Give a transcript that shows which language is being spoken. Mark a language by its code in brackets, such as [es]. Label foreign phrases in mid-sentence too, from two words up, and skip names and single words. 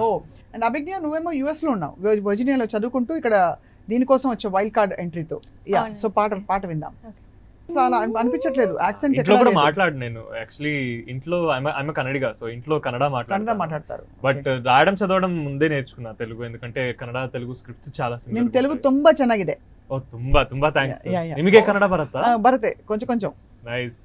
[te] అండ్ అభిజ్ఞ నువ్వేమో యుఎస్ లో ఉన్నావు, వర్జీనియాలో చదువుకుంటూ ఇక్కడ దీనికోసం వచ్చావు [en] wild card [te] ఎంట్రీతో. సో పాట విందాం. చాలా అనిపించట్లేదు యాక్సెంట్. ఇంట్లో కూడా మాట్లాడు. నేను యాక్చువల్లీ ఇంట్లో [en] I'm Kannadiga, [te] సో ఇంట్లో కన్నడ మాట్లాడతారు. బట్ రాయడం చదవడం ముందే నేర్చుకున్నా తెలుగు, ఎందుకంటే కన్నడ తెలుగు స్క్రిప్ట్స్ చాలా సిమిలర్. నేను తెలుగు [kn] ತುಂಬಾ ಚೆನ್ನಾಗಿದೆ. ಓ ತುಂಬಾ ಥ್ಯಾಂಕ್ಸ್. ನಿಮಗೆ ಕನ್ನಡ ಬರುತ್ತಾ? ಬರುತ್ತೆ కొంచెం. [te] నైస్.